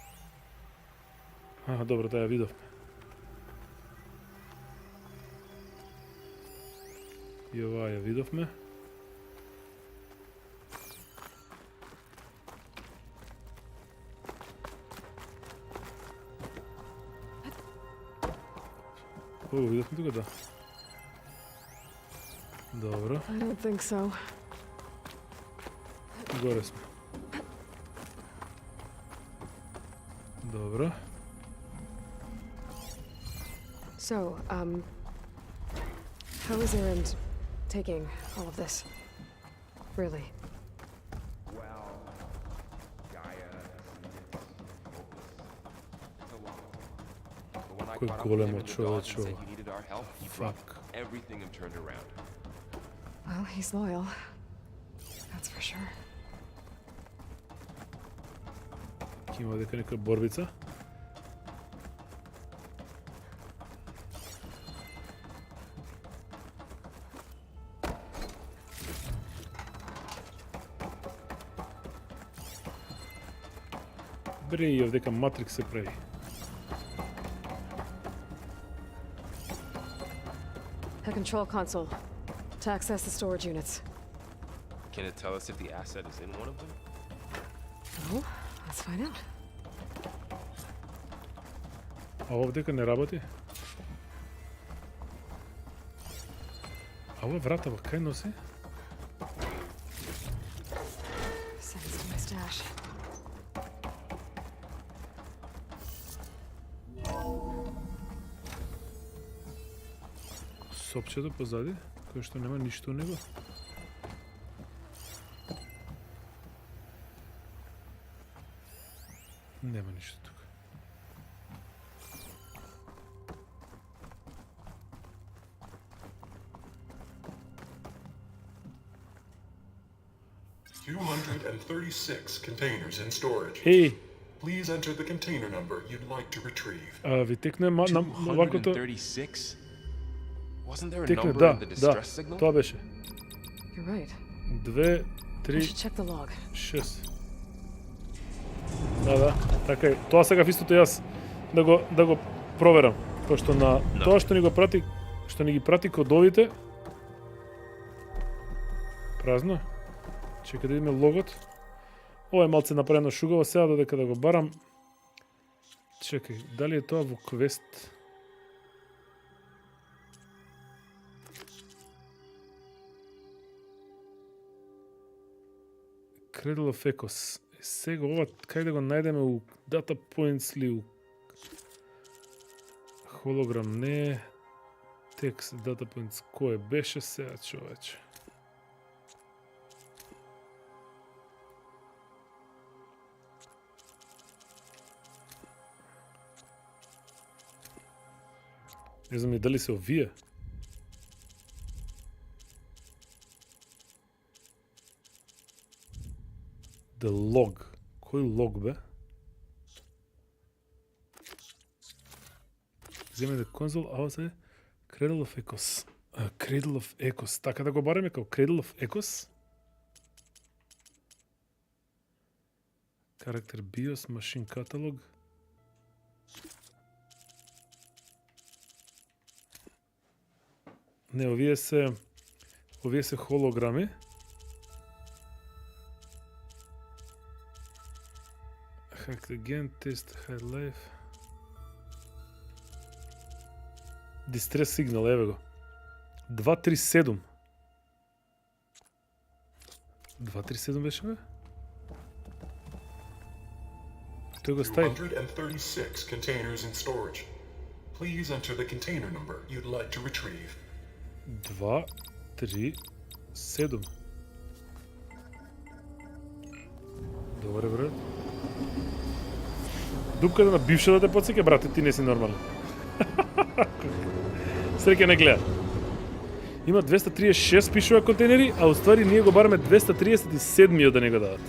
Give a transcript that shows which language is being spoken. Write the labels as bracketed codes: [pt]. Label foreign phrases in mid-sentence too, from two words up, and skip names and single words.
[mk] Добро, да ја видовме. И оваа ја видовме. Ово видовме тука, да. Добро. [en] I don't think so. [mk] Горе сме. Добро. [en] So, how is Erend taking all of this? Really? Well, Gaia, it's a lot. But when I [mk] Кој [en] caught up with [mk] големо [en] him in the dock and [mk] човечо. [en] said you needed our help, he dropped everything and turned around. Well, he's loyal. That's for sure. [mk] Ќе има дека нека борбица. Бре, дека Матрикс се прави. [en] A control console to access the storage units. Can it tell us if the asset is in one of them? No, let's find out. [mk] А овдека не работи? А ова врата во кај носи? [en] Sends to my stash. [mk] Сопчето позади, кој што нема ништо у него. Нема ништо тука. [en] $236 containers in storage. [mk] Еј! [en] Please enter the container number you'd like to retrieve. [mk] Ви текне вакото... [en] 236? Wasn't there a [mk] Текне, [en] number in the distress signal? [mk] Тоа беше. [en] You're right. 2, I 3, should check the log. 6. [mk] Да, така е. Тоа сега истото јас да го проверам, пошто на тоа што ни ги прати кодовите празно. Чекај да видиме логот. Ова е малце направено шугаво, сега додека да го барам. Чекај, дали е тоа во квест? Cradle of Echoes. Сега ова, кај да го најдеме у Data Points ли у Hologram? Не. Текст, data points, кој беше сега, човече? Не знам и дали се овие. [en] The log. [mk] Кој лог бе? Земе [en] the console outside Cradle of Echoes. [mk] Cradle of Echoes. Така да го бараме како Cradle of Echoes. Character BIOS, Machine Catalog. Не, овие се холограми. [en] Hacked again, test high life. Distress signal, [mk] еве го. 237. 237 беше бе? Тој го стави. [en] 236 containers in storage. Please enter the container number you'd like to retrieve. 237. [mk] Добре, брат. Дупката на бившата те подсеќа, брате, ти не си нормален. Среќа не гледа. Има 236 пишува контейнери, а уствари ние го бараме 237 да не го дадат.